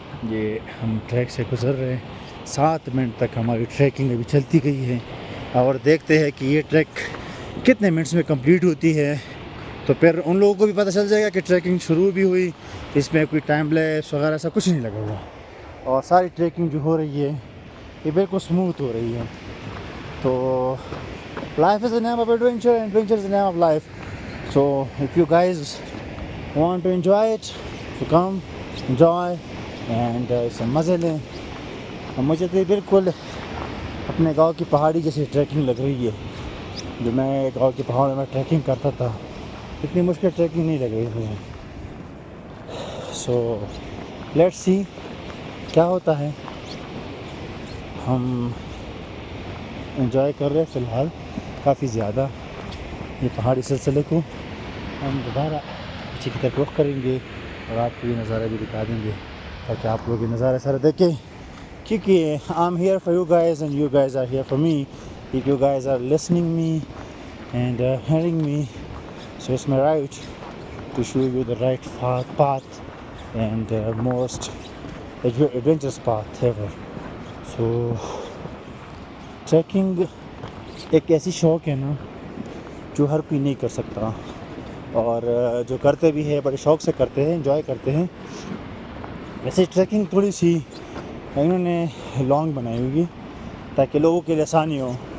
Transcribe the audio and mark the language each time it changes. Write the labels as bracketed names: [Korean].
[Urdu] یہ ہم ٹریک سے گزر رہے ہیں, 7 منٹ تک ہماری ٹریکنگ ابھی چلتی گئی ہے, اور دیکھتے ہیں کہ یہ ٹریک کتنے منٹس میں کمپلیٹ ہوتی ہے. تو پھر ان لوگوں کو بھی پتہ چل جائے گا کہ ٹریکنگ شروع بھی ہوئی, اس میں کوئی ٹائم لیپس وغیرہ ایسا کچھ نہیں لگا ہوا, اور ساری ٹریکنگ جو ہو رہی ہے یہ بالکل سموتھ ہو رہی ہے. [English] تو life is the name of adventure, and adventure is the name of life. So if you guys want to enjoy it, so come enjoy and some [Urdu] مزے لیں. مجھے تو بالکل اپنے گاؤں کی پہاڑی جیسی ٹریکنگ لگ رہی ہے. جو میں گاؤں کی پہاڑوں میں ٹریکنگ کرتا تھا, اتنی مشکل ٹریکنگ نہیں لگ رہی مجھے. [English] so let's see [Urdu] کیا ہوتا ہے. ہم انجوائے کر رہے ہیں فی الحال کافی زیادہ یہ پہاڑی سلسلے کو. ہم دوبارہ پیچھے کی طرف رخ کریں گے اور آپ کو یہ نظارہ بھی دکھا دیں گے تاکہ آپ لوگ یہ نظارہ سارا دیکھیں, کیونکہ [English] I'm here for you guys and you guys are here for me. If you guys are listening me and hearing me, so it's my right to show you the right path and most adventurous path ever. [Urdu] So tracking ایک ایسی شوق ہے نا جو ہر کوئی نہیں کر سکتا, اور جو کرتے بھی ہے بڑے شوق سے کرتے ہیں, انجوائے کرتے ہیں. ویسے ٹریکنگ تھوڑی سی انہوں نے لانگ بنائی ہوگی تاکہ لوگوں کے لیے آسانی ہو.